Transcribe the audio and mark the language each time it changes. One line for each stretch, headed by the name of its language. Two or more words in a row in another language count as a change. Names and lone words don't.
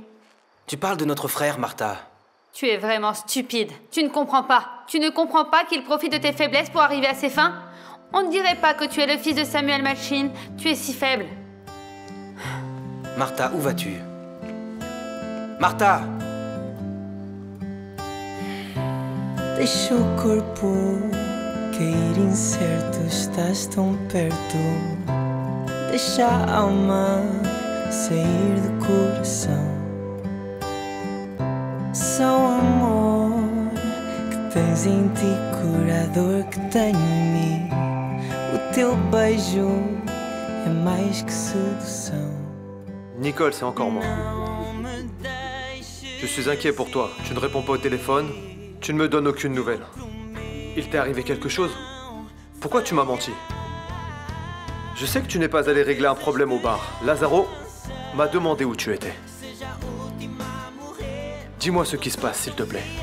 French: Tu parles de notre frère, Martha. Tu es vraiment stupide. Tu ne comprends pas. Tu ne comprends pas qu'il profite de tes faiblesses pour arriver à ses fins? On ne dirait pas que tu es le fils de Samuel Machine. Tu es si faible. Martha, où vas-tu? Martha!
Portuguese: Deixa o corpo cair incerto, estás tão perto. Deixa a alma sair do coração. Só o amor que tens em ti cura a dor que tenho em mim. O teu beijo é mais que sedução.
French: Nicole, c'est encore moi. Je suis inquiet pour toi. Tu ne réponds pas au téléphone. Tu ne me donnes aucune nouvelle. Il t'est arrivé quelque chose? Pourquoi tu m'as menti? Je sais que tu n'es pas allé régler un problème au bar. Lazaro m'a demandé où tu étais. Dis-moi ce qui se passe, s'il te plaît.